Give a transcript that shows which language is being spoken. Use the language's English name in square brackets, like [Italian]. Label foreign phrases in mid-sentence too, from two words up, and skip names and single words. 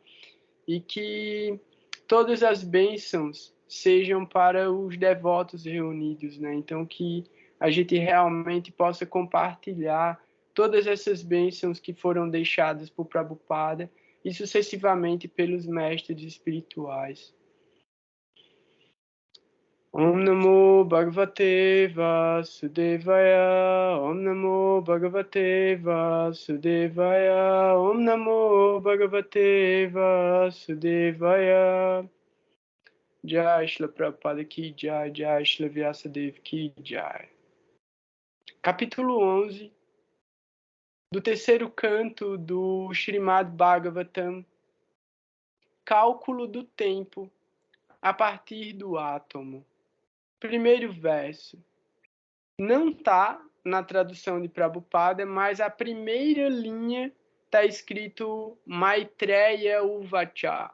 [Portuguese] E que todas as bênçãos sejam para os devotos reunidos, né? Então, que a gente realmente possa compartilhar todas essas bênçãos que foram deixadas por Prabhupada e sucessivamente pelos mestres espirituais. [Sanskrit] ॐ नमो भगवते वासुदेवाय, ॐ नमो भगवते वासुदेवाय, ॐ नमो भगवते वासुदेवाय. [Hindi] जय शिला प्रभुपाद की जय, जय शिला व्यासदेव की जय. [Portuguese] Capítulo 11 do terceiro canto do Srimad Bhagavatam, cálculo do tempo a partir do átomo. Primeiro verso. Não está na tradução de Prabhupada, mas a primeira linha está escrito [Sanskrit] मैत्रेय उवाच.